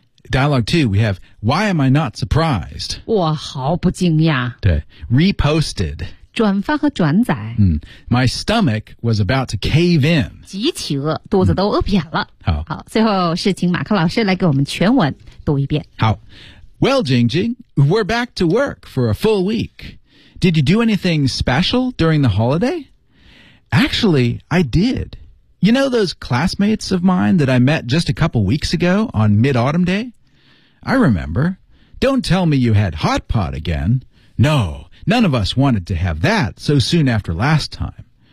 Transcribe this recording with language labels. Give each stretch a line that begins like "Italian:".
English: Dialogue two, we have, why am I not surprised?
Chinese: 我毫不惊讶。
English: 对。Reposted.
Chinese: 转发和转载、
English: 嗯、My stomach was about to cave in
Chinese: 极其饿肚子都饿扁了、嗯、好, 好最后是请马克老师来给我们全文读一遍
English: 好 Well, Jing Jing, we're back to work for a full week Did you do anything special during the holiday? Actually, I did You know those classmates of mine that I met just a couple weeks ago on Mid-Autumn Day? I remember Don't tell me you had hot pot again No,None of us wanted to have that so soon after last time.